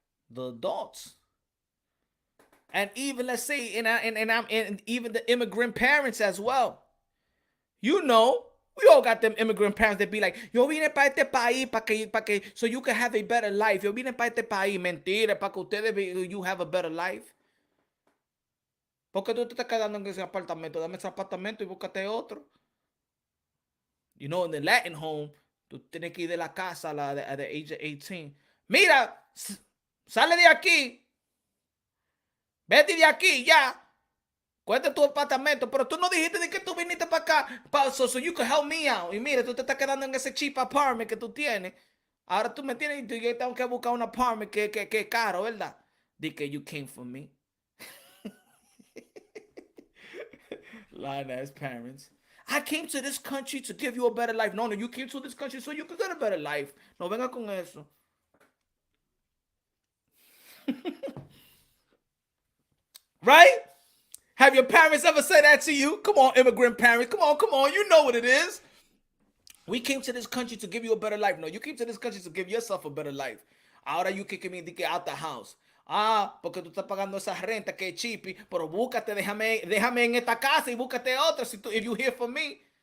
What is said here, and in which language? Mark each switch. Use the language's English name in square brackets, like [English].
[English] The adults. And even let's say, and even the immigrant parents as well. You know, we all got them immigrant parents that be like, [Spanish] yo vine para este país pa que, [English] so you can have a better life. [Spanish] Yo vine para este país, mentira, para que ustedes, [English] you have a better life. [Spanish] ¿Por qué tú te estás quedando en ese apartamento? Dame ese apartamento y búscate otro. [English] You know, in the Latin home, [Spanish] tú tienes que ir de la casa [English] at the age of 18. [Spanish] Mira, sale de aquí. Vete de aquí, ya. Cuenta tu apartamento. Pero tú no dijiste de que tú viniste para acá. [English] So you can help me out. [Spanish] Y mira, tú te estás quedando en ese [English] cheap apartment [Spanish] que tú tienes. Ahora tú me tienes y yo tengo que buscar un apartment que es caro, ¿verdad? Di que [English] you came for me. Lying ass parents. I came to this country to give you a better life. No, you came to this country so you could get a better life. [Spanish] No venga con eso. [English] Right? Have your parents ever said that to you? Come on, immigrant parents. Come on. You know what it is. We came to this country to give you a better life. No, you came to this country to give yourself a better life. [Spanish] Ahora [English] you kicking me out the house. [Spanish] Ah, porque tú estás pagando esa renta que es chippy, pero búscate, déjame en esta casa y búscate otra [English] if you here for me.